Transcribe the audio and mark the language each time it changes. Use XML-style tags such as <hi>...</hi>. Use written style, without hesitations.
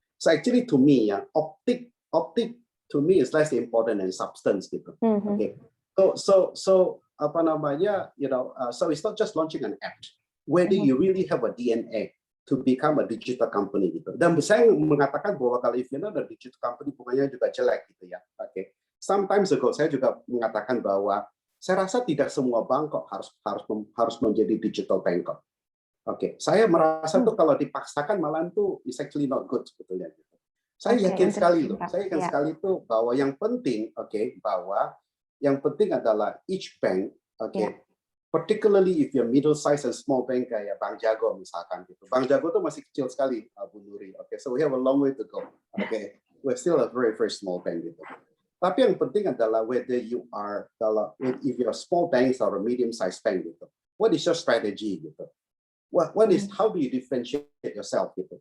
<en>So actually to me ya, optic to me is less important than substance gitu. Okay. So</en> <id>apa namanya,</id> <en>so it's not just launching an app. Whether you really have a DNA to become a digital company gitu.</en> <id>Dan saya mengatakan bahwa kalau</id> <en>if you know the digital company</en> <id>bunganya juga jelek gitu ya. Oke.</id> <en>Sometimes ago</en> <id>saya juga mengatakan bahwa saya rasa tidak semua bank kok harus menjadi digital bank kok. Oke. Saya merasa tuh kalau dipaksakan malah tuh</id> <en>is actually not good</en> <id>sebetulnya gitu. Saya yakin sekali loh. Saya yakin sekali tuh bahwa yang penting, bahwa yang penting adalah</id> <en>each bank, particularly if you're middle size and small bank</en> <id>kayak Bank Jago misalkan gitu. Bank Jago tuh masih kecil sekali, Bu Nuri.</id> <en>So we have a long way to go. We're still a very very small bank gitu.</en> <id>Tapi yang penting adalah</id> <en>whether you are if you're a small bank or a medium sized bank gitu. What is your strategy gitu? What is how do you differentiate yourself gitu?</en>